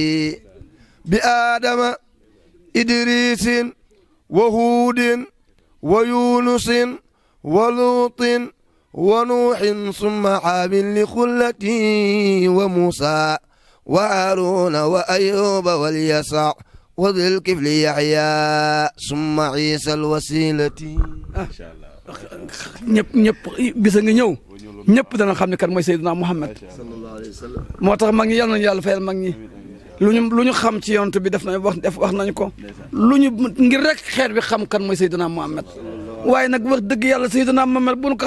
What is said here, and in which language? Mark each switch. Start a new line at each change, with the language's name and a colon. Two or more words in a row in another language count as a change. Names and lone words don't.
Arabic: بآدم إدريس وهود ويونس ولوط ونوح ثم عاد لخلتي وموسى وهارون وأيوب واليسع وذي الكفل يحيى ثم عيسى الوسيلة
Wolof: ñëpp bisa nga ñëw ñëpp dana xam ne kan mooy Seydina Muhammad
Arabic: صلى الله عليه وسلم
Wolof: moo tax mag ñi yal nañu yàlla fayal mag ñi lu ñu xam ci yonent bi def nañ wax nañu ko lu ñu ngir rek xeet bi xam kan mooy Seydina Muhammad waaye nag wax dëgg yàlla Seydina Muhammad bu ñu ko